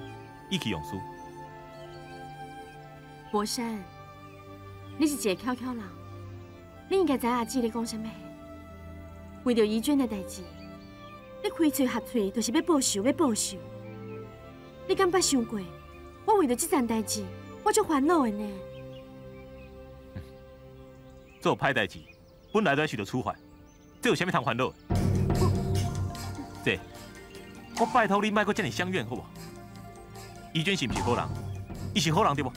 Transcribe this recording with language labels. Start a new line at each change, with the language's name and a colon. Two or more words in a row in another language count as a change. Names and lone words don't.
Min Nan Chinese: 意气用事。博山，你是一个巧巧人，你应该知影阿姊咧讲啥物。为着怡娟的代志，你开嘴合嘴就是要报仇，要报仇。你敢捌想过，我为着这件代志，我足烦恼的呢？做歹代志，本来就要受到处罚，这有啥物通烦恼？姐，我拜托你莫阁遮尔相怨好无？怡娟是毋是好人？伊是好人对无？